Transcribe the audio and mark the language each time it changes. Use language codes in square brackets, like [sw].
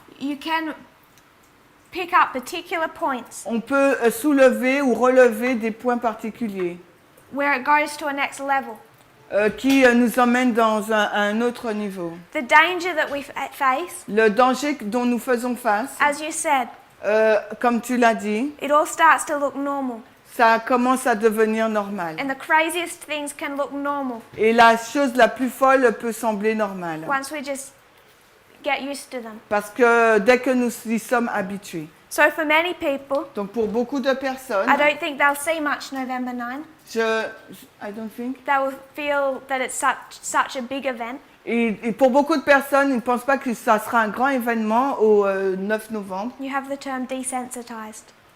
[en] You can pick up particular points [fr] On peut soulever ou relever des points particuliers [en] where it goes to a next level. [fr] qui nous emmènent dans un autre niveau. [en] The danger that we face, [fr] Le danger dont nous faisons face, [en] as you said, [fr] comme tu l'as dit, [en] it all starts to look normal. [fr] ça commence à devenir normal. [en] And the craziest things can look normal [fr] Et la chose la plus folle peut sembler normale. [en] once we just get used to them. [fr] Parce que dès que nous y sommes habitués. [en] So for many people, [fr] Donc pour beaucoup de personnes, [en] I don't think they'll see much November 9. I don't think. They will feel that it's such a big event. [fr] Et pour beaucoup de personnes, ils ne pensent pas que ça sera un grand événement au 9 novembre. [en] You have the term desensitized.